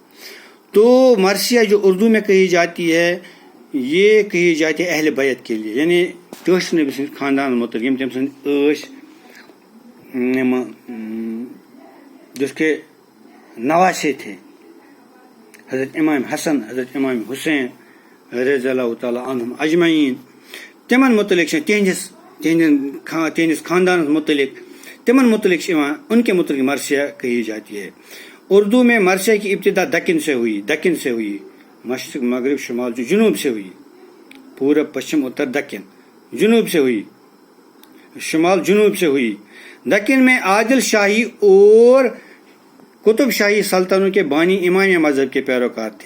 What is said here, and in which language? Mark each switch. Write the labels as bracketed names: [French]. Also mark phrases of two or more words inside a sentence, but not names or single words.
[Urdu] تو مرثیہ جو اردو میں کہی جاتی ہے، یہ کہی جاتی ہے اہل بیت کے لیے، یعنی [Kashmiri] تیس نبی سند خاندان متعلق تم سند [Urdu] جس کے نواسے تھے، حضرت امام حسن، حضرت امام حسین رضی اللہ تعالیٰ عنہم اجمعین، [Kashmiri] تمن متعلق تہندس خاندان متعلق، تمن متعلق [Urdu] ان کے متعلق مرثیہ کہی جاتی ہے۔ اردو میں مرثیہ کی ابتدا دکن سے ہوئی، مشرق مغرب شمال جنوب سے ہوئی، پورب پشچم اتر دکن، جنوب سے ہوئی، شمال جنوب سے ہوئی۔ دکن میں عادل شاہی اور قطب شاہی سلطنتوں کے بانی امامیہ مذہب کے پیروکار تھے۔